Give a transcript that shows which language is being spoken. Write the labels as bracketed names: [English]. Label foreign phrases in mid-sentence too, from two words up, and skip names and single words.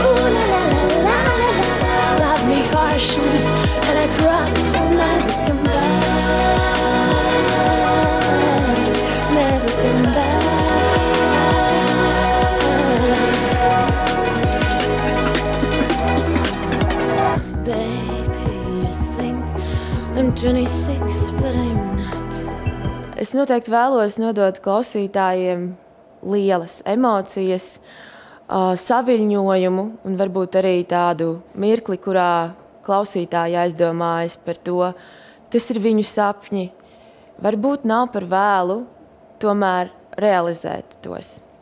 [English] Love me harshly, and I promise we'll never come back. Never come back. I'm 26, but I'm not. [Latvian] Es noteikti vēlos nodot klausītājiem lielas emocijas, saviļņojumu un varbūt arī tādu mirkli, kurā klausītāji aizdomājas par to, kas ir viņu sapņi. Varbūt nav par vēlu tomēr realizēt tos.